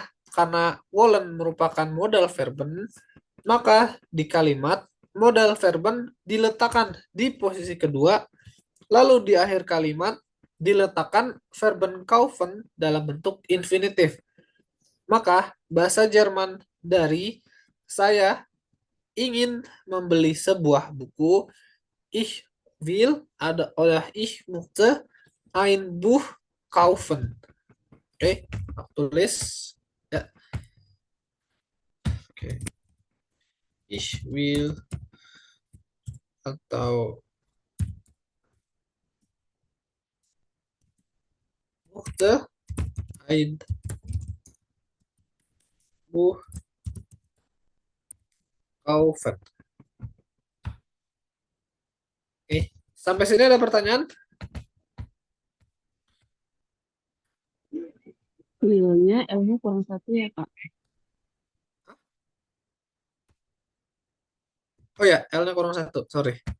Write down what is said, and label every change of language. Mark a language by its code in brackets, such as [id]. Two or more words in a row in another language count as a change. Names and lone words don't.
[id] Karena wollen merupakan [de] modal verben, [id] maka di kalimat [de] modal verben [id] diletakkan di posisi kedua, lalu di akhir kalimat diletakkan [de] verben kaufen [id] dalam bentuk infinitif. Maka bahasa Jerman dari saya ingin membeli sebuah buku, [de] ich will oder ich möchte ein Buch kaufen. [id] Oke, aku tulis ya. Oke. [de] Ich will atau möchte ein Buch kaufen. [id] Oke, sampai sini ada pertanyaan? Realnya ilmu kurang satu ya, Kak. Oh ya, L-nya kurang satu, sorry.